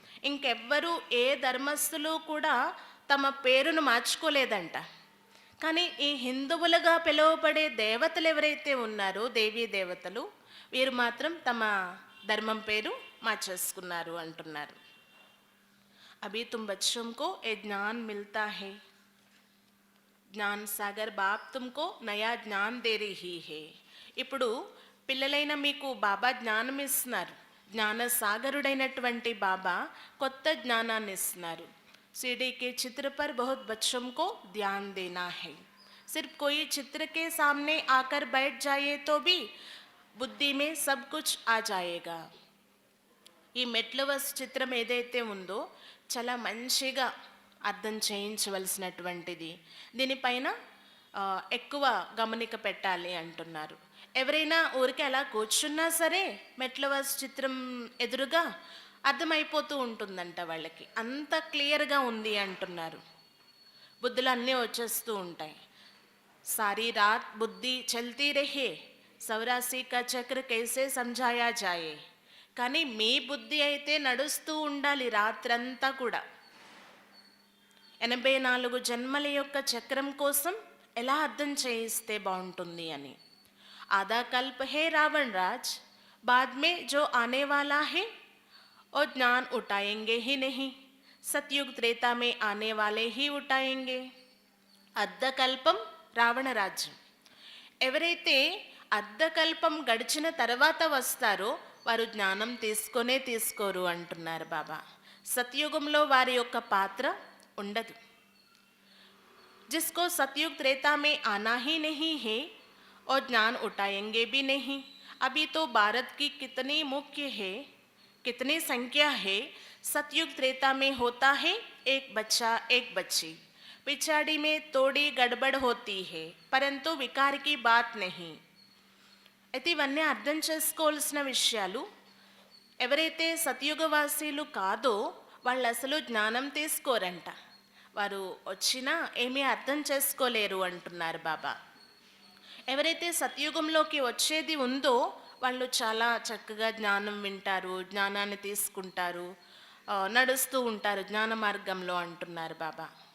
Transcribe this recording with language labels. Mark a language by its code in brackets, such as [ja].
[te] ఇంకెవ్వరూ ఏ ధర్మస్థులు కూడా తమ పేరును మార్చుకోలేదంట. కానీ ఈ హిందువులుగా పిలువబడే దేవతలు ఎవరైతే ఉన్నారో, దేవీ దేవతలు, వీరు మాత్రం తమ ధర్మం పేరు మార్చేసుకున్నారు అంటున్నారు. [hi] अभी तुम बच्चों को ये ज्ञान मिलता है. జ్ఞాన్ సాగర్ బాప్ తుమ్కో నయా జ్ఞాన్ దే రహీ హే. [te] ఇప్పుడు పిల్లలైన మీకు బాబా జ్ఞానం ఇస్తున్నారు. జ్ఞాన సాగరుడైనటువంటి బాబా కొత్త జ్ఞానాన్ని ఇస్తున్నారు. [hi] सीढ़ी के चित्र पर बहुत बच्चों को ध्यान देना है. सिर्फ कोई चित्र के सामने आकर बैठ जाए तो भी बुद्धि में सब कुछ आ जाएगा. [te] ఈ మెట్లవర్స్ చిత్రం ఏదైతే ఉందో చాలా మంచిగా అర్థం చేయించవలసినటువంటిది. దీనిపైన ఎక్కువ గమనిక పెట్టాలి అంటున్నారు. ఎవరైనా ఊరికే అలా కూర్చున్నా సరే మెట్లవర్స్ చిత్రం ఎదురుగా అర్థమైపోతూ ఉంటుందంట వాళ్ళకి, అంత క్లియర్గా ఉంది అంటున్నారు. బుద్ధులు అన్నీ వచ్చేస్తూ ఉంటాయి. సారీ రాత్ బుద్ధి చల్తీ రహే, సౌరాసి కా చక్ర కైసే సంజాయా జాయే. కానీ మీ బుద్ధి అయితే నడుస్తూ ఉండాలి రాత్రంతా కూడా. 84 జన్మల యొక్క చక్రం కోసం ఎలా అర్థం చేయిస్తే బాగుంటుంది అని. [hi] ఆधा कल्प है रावण राज, बाद में जो आने वाला है और ज्ञान उठाएंगे ही नहीं, सतयुग त्रेता में आने वाले ही उठाएंगे. [te] అర్ధకల్పం రావణ రాజ్యం. ఎవరైతే అర్ధకల్పం గడిచిన తర్వాత వస్తారో వారు జ్ఞానం తీసుకోరు అంటున్నారు బాబా. సత్యుగంలో వారి యొక్క పాత్ర ఉండదు. [hi] जिसको सतयुग त्रेता में आना ही नहीं है और ज्ञान उठाएंगे भी नहीं. अभी तो भारत की कितनी मुख्य है, कितनी संख्या है. सतयुग त्रेता में होता है एक बच्चा एक बच्ची, पिछाड़ी में थोड़ी गड़बड़ होती है परंतु विकार की बात नहीं. [te] అయితే ఇవన్నీ అర్థం చేసుకోవాల్సిన విషయాలు. ఎవరైతే సతయుగవాసీలు కాదో వాళ్ళు అసలు జ్ఞానం తీసుకోరంట. వారు వచ్చినా ఏమీ అర్థం చేసుకోలేరు అంటున్నారు బాబా. ఎవరైతే సతయుగంలోకి వచ్చేది ఉందో వాళ్ళు చాలా చక్కగా జ్ఞానం వింటారు, జ్ఞానాన్ని తీసుకుంటారు, నడుస్తూ ఉంటారు జ్ఞాన మార్గంలో అంటున్నారు బాబా.